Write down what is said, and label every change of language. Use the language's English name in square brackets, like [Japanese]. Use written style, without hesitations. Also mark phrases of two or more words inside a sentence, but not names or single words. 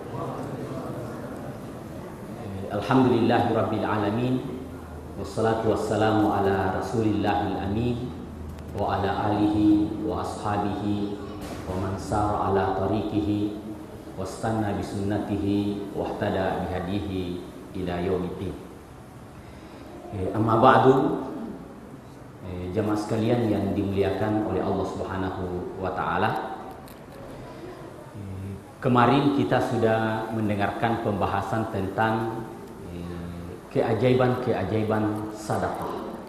[Arabic] الحمد لله رب العالمين والصلاة والسلام على رسول الله الأمين وعلى آله وأصحابه ومن سار على طريقه واستن بسنته واهتدى بهديه إلى يوم الدين. أما بعد, [Indonesian] jamaah sekalian yang dimuliakan oleh Allah [Arabic] سبحانه وتعالى. [Indonesian] Kemarin kita sudah mendengarkan pembahasan tentang keajaiban-keajaiban sedekah.